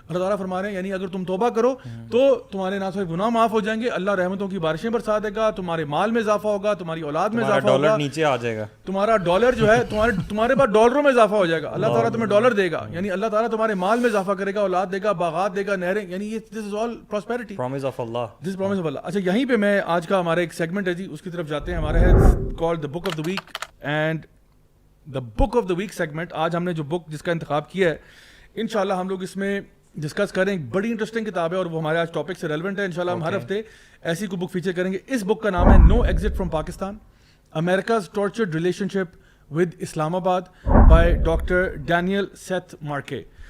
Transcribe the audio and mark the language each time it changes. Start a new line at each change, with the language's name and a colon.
Urdu: اللہ تعالیٰ فرما رہے ہیں یعنی اگر تم توبہ کرو تو تمہارے نہ صرف گناہ معاف ہو جائیں گے, اللہ رحمتوں کی بارشیں برسا دے گا, تمہارے مال میں اضافہ ہوگا, تمہاری اولاد میں اضافہ ہوگا, ڈالر نیچے آ جائے گا, تمہارا ڈالر جو ہے تمہارے پاس ڈالروں میں اضافہ ہو جائے گا, اللہ تعالیٰ تمہیں ڈالر دے گا, یعنی اللہ تعالیٰ تمہارے مال میں اضافہ کرے گا, اولاد دے گا, باغات دے گا, نہریں, یعنی یہ
English: This is all prosperity, promise of اللہ, this is promise of اللہ.
Urdu: اچھا, یہیں پہ میں آج کا ہمارا ایک سیگمنٹ ہے جی, اس کی طرف جاتے ہیں. ہمارا ہے
English: Called the book of the week, and the book of the week segment.
Urdu: آج ہم نے جو بک جس کا انتخاب کیا ہے, انشاءاللہ ہم لوگ اس میں ڈسکس کریں. ایک بڑی انٹرسٹنگ کتاب ہے اور وہ ہمارے آج ٹاپک سے ریلیونٹ ہے. انشاءاللہ ہم ہر ہفتے ایسی کوئی بک فیچر کریں گے. اس بک کا نام ہے نو exit from Pakistan, Americas tortured relation ship with اسلام آباد بائی ڈاکٹر ڈینیل سیتھ مارکے.